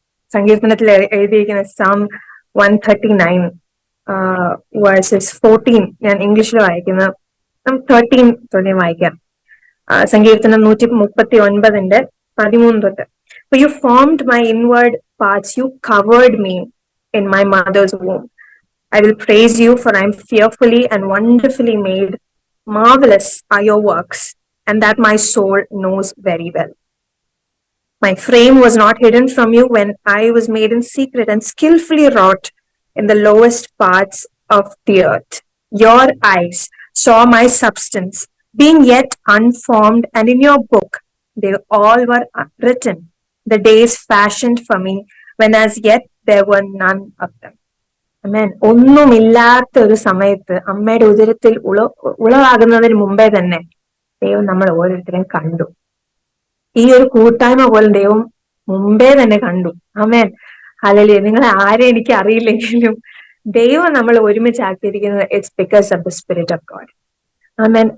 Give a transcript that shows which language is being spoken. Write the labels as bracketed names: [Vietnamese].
[Malayalam] സങ്കീർത്തനത്തിൽ എഴുതിയിരിക്കുന്ന Psalm 139 versus 14 ഞാൻ ഇംഗ്ലീഷിൽ വായിക്കുന്ന 13 തൊട്ട് വായിക്കാം. സങ്കീർത്തനം 139:13 തൊട്ട്. [English] For you formed my inward parts, you covered me in my mother's womb. I will praise you, for I am fearfully and wonderfully made. Marvelous are your works, and that my soul knows very well. My frame was not hidden from you when I was made in secret and skillfully wrought in the lowest parts of the earth. Your eyes saw my substance, being yet unformed, and in your book they all were written, the days fashioned for me, when as yet there were none of them. [Malayalam] അമേൻ. ഒന്നുമില്ലാത്ത ഒരു സമയത്ത് അമ്മയുടെ ഉദരത്തിൽ ഉളവാകുന്നതിന് മുമ്പേ തന്നെ ദൈവം നമ്മൾ ഓരോരുത്തരെയും കണ്ടു. ഈ ഒരു കൂട്ടായ്മ പോലെ ദൈവം മുമ്പേ തന്നെ കണ്ടു. ആമേൻ. ഹല്ലേലൂയ. നിങ്ങളെ ആരെ എനിക്ക് അറിയില്ലെങ്കിലും ദൈവം നമ്മൾ ഒരുമിച്ചാക്കിയിരിക്കുന്നത് [English] It's because of the spirit of God. [Malayalam] Amen.